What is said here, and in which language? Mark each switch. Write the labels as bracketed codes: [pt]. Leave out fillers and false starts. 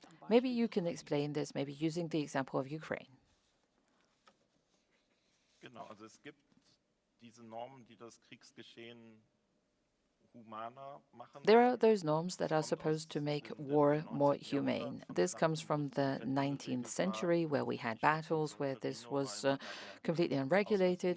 [en] Maybe you can explain this, maybe using the example of Ukraine. [de] Genau, also es gibt diese Normen, die das Kriegsgeschehen humaner machen. [en] There are those norms that are supposed to make war more humane. This comes from the 19th century, where we had battles where this was completely unregulated.